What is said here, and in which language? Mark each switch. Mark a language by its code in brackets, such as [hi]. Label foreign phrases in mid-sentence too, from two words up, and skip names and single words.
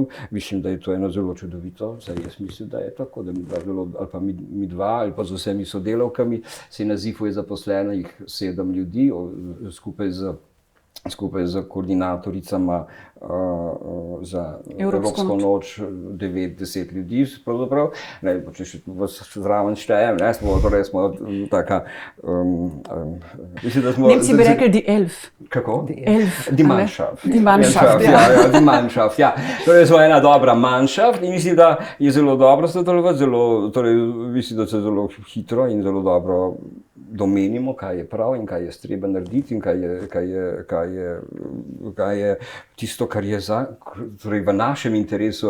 [sl] Mislim, da je to eno zelo čudovito, saj jaz mislim, da je tako, da mi dva ali pa z vsemi sodelavkami, se na ZIF-u je zaposlenih 7 ljudi, skupaj z koordinatoricama za Evropsko noč 9-10 ljudi, pravzaprav. Če še zraven štejem, smo taka... Nemci bi rekli [de] die Elf. [sl] Kako? [de] Die Mannschaft. Die Mannschaft, Die Mannschaft, ja. [sl] Torej smo ena dobra Mannschaft in mislim, da je zelo dobro sodelovati, mislim, da se zelo hitro in zelo dobro domenimo, kaj je prav in kaj je treba narediti in kaj je tisto, kar je torej v našem interesu.